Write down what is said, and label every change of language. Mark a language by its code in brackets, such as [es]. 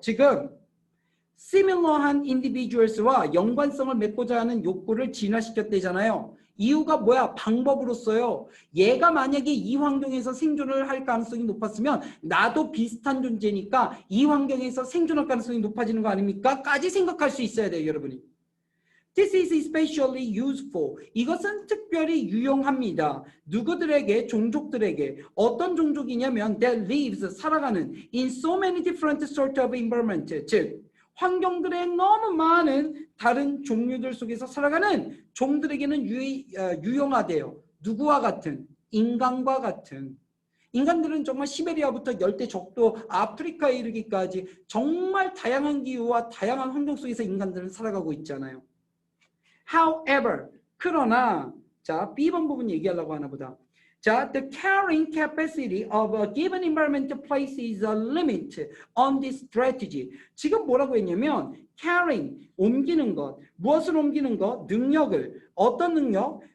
[ko] 지금 similar한 individuals와 연관성을 맺고자 하는 욕구를 진화시켰대잖아요. 이유가 뭐야? 방법으로써요. 얘가 만약에 이 환경에서 생존을 할 가능성이 높았으면 나도 비슷한 존재니까 이 환경에서 생존할 가능성이 높아지는 거 아닙니까? 까지 생각할 수 있어야 돼요, 여러분이. [en] This is especially useful. [ko] 이것은 특별히 유용합니다. 누구들에게? 종족들에게. 어떤 종족이냐면 [en] that lives, [ko] 살아가는 [en] in so many different sort of environment. [ko] 즉 환경들에 너무 많은 다른 종류들 속에서 살아가는 종들에게는 유용하대요. 누구와 같은? 인간과 같은. 인간들은 정말 시베리아부터 열대 적도 아프리카에 이르기까지 정말 다양한 기후와 다양한 환경 속에서 인간들은 살아가고 있잖아요. However, 그러나 자 B번 부분 얘기하려고 하나 보다. [en] 자, the carrying capacity of a given environmental places a limit on this strategy. [ko] 지금 뭐라고 했냐면 carrying, 옮기는 것, 무엇을 옮기는 것? 능력을. 어떤 능력?